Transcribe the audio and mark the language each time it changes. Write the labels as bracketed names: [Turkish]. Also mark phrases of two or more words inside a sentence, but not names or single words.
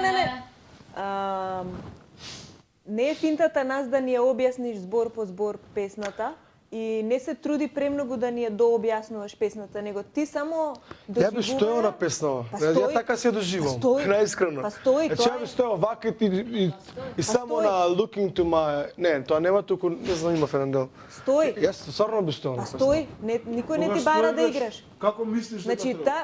[Macedonian] Не е финтата нас да ни ја објасниш збор по збор песната и не се труди премногу да ни ја дообјаснуваш песната, него ти само Ја би стоел на песнава. Ја така се доживам. Наискрено. Па стои, Значи ја би стоел вака и само стои. [English] на looking to my... [Macedonian] Не, тоа нема туку, не знам, имав еден дел. Стои. Јас стварно би стоел на Па песнава. стои, никој не ти бара да играш. Како мислиш дека Значи, треба?